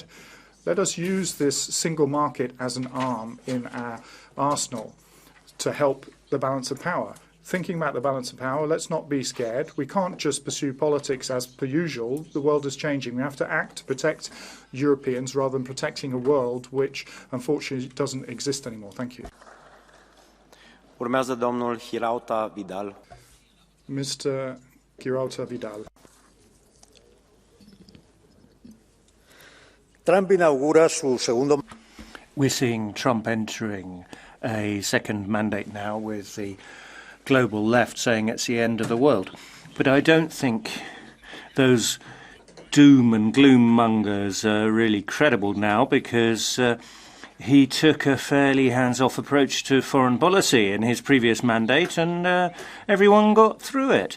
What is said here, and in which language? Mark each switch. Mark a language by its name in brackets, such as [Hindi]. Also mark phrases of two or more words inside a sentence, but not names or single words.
[English] Let us use this single market as an arm in our arsenal to help the balance of power. Thinking about the balance of power, let's not be scared. We can't just pursue politics as per usual. The world is changing. We have to act to protect Europeans rather than protecting a world which, unfortunately, doesn't exist anymore. Thank you. [Romanian] Urmează domnul Hirauta Vidal. [English] Mr. Hirauta Vidal. [Spanish] Trump inaugura su segundo. [English] We're seeing Trump entering a second mandate now with the global left saying it's the end of the world. But I don't think those doom and gloom mongers are really credible now because he took a fairly hands-off approach to foreign policy in his previous mandate, and everyone got through it.